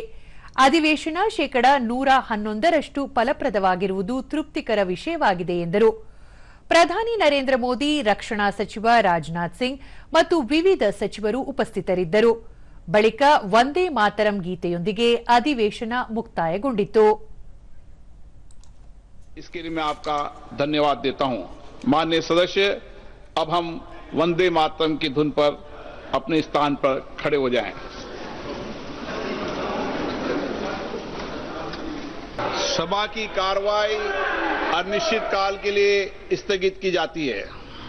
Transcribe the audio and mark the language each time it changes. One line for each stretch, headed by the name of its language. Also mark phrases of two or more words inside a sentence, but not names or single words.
Kannada: ಅಧಿವೇಶನ ಶೇಕಡಾ 111ರಷ್ಟು ಫಲಪ್ರದವಾಗಿರುವುದು ತೃಪ್ತಿಕರ ವಿಷಯವಾಗಿದೆ ಎಂದರು. ಪ್ರಧಾನಿ ನರೇಂದ್ರ ಮೋದಿ, ರಕ್ಷಣಾ ಸಚಿವ ರಾಜನಾಥ್ ಸಿಂಗ್ ಮತ್ತು ವಿವಿಧ ಸಚಿವರು ಉಪಸ್ಥಿತರಿದ್ದರು. ಬಳಿಕ ವಂದೇ ಮಾತರಂ ಗೀತೆಯೊಂದಿಗೆ ಅಧಿವೇಶನ ಮುಕ್ತಾಯಗೊಂಡಿತು.
Hindi: इसके लिए मैं आपका धन्यवाद देता हूं। माननीय सदस्य, अब हम वंदे मातरम की धुन पर अपने स्थान पर खड़े हो जाएं। सभा की कार्रवाई अनिश्चित काल के लिए स्थगित की जाती है।